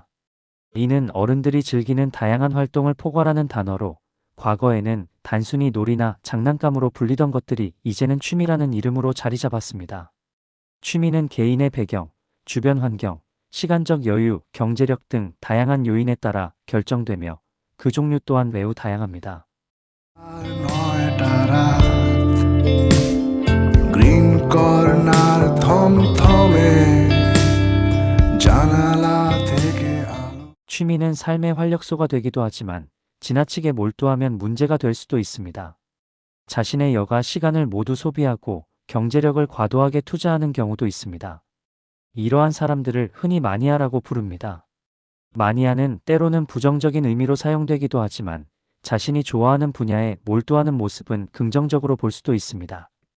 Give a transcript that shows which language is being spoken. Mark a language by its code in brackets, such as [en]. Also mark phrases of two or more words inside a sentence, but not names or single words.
[ko] 이는 어른들이 즐기는 다양한 활동을 포괄하는 단어로, 과거에는 단순히 놀이나 장난감으로 불리던 것들이 이제는 취미라는 이름으로 자리 잡았습니다. 취미는 개인의 배경, 주변 환경, 시간적 여유, 경제력 등 다양한 요인에 따라 결정되며 그 종류 또한 매우 다양합니다. [bn] গ্রিন কর্নার থমথমে জানালা থেকে আলো [ko] 취미는 삶의 활력소가 되기도 하지만 지나치게 몰두하면 문제가 될 수도 있습니다. 자신의 여가 시간을 모두 소비하고 경제력을 과도하게 투자하는 경우도 있습니다. 이러한 사람들을 흔히 마니아라고 부릅니다. 마니아는 때로는 부정적인 의미로 사용되기도 하지만 자신이 좋아하는 분야에 몰두하는 모습은 긍정적으로 볼 수도 있습니다.